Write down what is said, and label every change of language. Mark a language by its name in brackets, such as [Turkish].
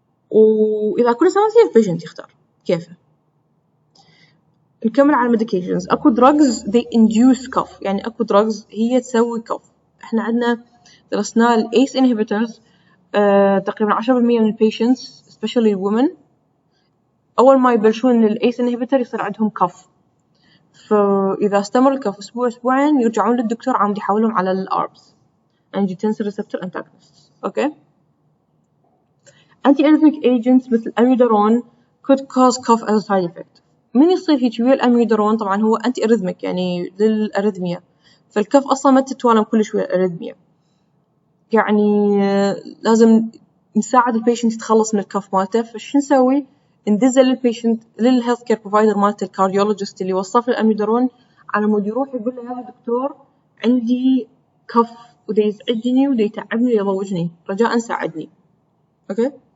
[Arabic] وإذا كله سواسية البيشنت يختار كيفه. نكمل على medications. [English] أكو drugs they induce cough، [Arabic] يعني أكو [English] drugs [Arabic] هي تسوي [English] cough. [Arabic] إحنا عندنا درسنا ال ACE inhibitors تقريبا 10% من patients [English] especially women [Arabic] أول ما يبلشون ال ACE inhibitor يصير عندهم cough. فإذا استمر الكف أسبوع أسبوعين يرجعون للدكتور عم يحولهم على الأربس [English] angiotensin receptor antagonists. [Arabic] أوكي. [English] anti-arrhythmic agents [Arabic] مثل الأميودارون [English] could cause cough as a side effect. [Arabic] من يصير هيك ويا الأميودارون طبعا هو anti-arrhythmic يعني للأريثميا، فالكف أصلا ما تتوالم كل شوية الأريثميا، يعني لازم نساعد البيشنت يتخلص من الكف مالته. فش نسوي؟ ندزه للبيشنت للهيلث كير بروفايدر مالته الكارديولوجيست اللي وصف الأميودارون على مود يروح يقول له يا دكتور عندي كف وده يزعجني وده يتعبني ويضوجني، رجاء ساعدني. أوكي.